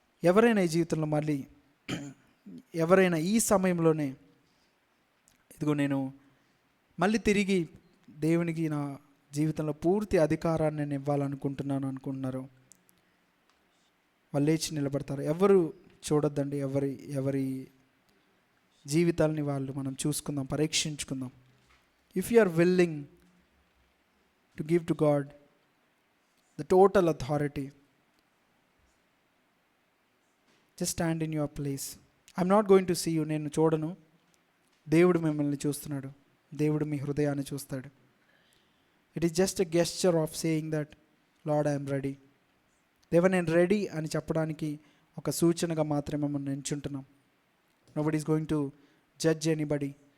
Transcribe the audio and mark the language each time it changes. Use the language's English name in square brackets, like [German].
[Telugu] ఎవరైనా ఈ జీవితంలో మళ్ళీ ఎవరైనా ఈ సమయంలోనే ఇదిగో నేను మళ్ళీ తిరిగి దేవునికి నా జీవితంలో పూర్తి అధికారాన్ని నేను ఇవ్వాలనుకుంటున్నాను అనుకుంటున్నారు, వాళ్ళు లేచి నిలబడతారు. ఎవరు చూడొద్దండి. ఎవరి జీవితాలని వాళ్ళు మనం చూసుకుందాం, పరీక్షించుకుందాం. [English] If you are willing to give to God the total authority, just stand in your place. I'm not going to see you. [Telugu] నేను చూడను. దేవుడు మిమ్మల్ని చూస్తున్నాడు. దేవుడు మీ హృదయాన్ని చూస్తాడు. [English] It is just a gesture of saying that Lord I am ready. [Telugu] దేవా నేను రెడీ అని చెప్పడానికి ఒక సూచనగా మాత్రమే మనం ఎంచుంటున్నాం. [English] Nobody is going to judge anybody.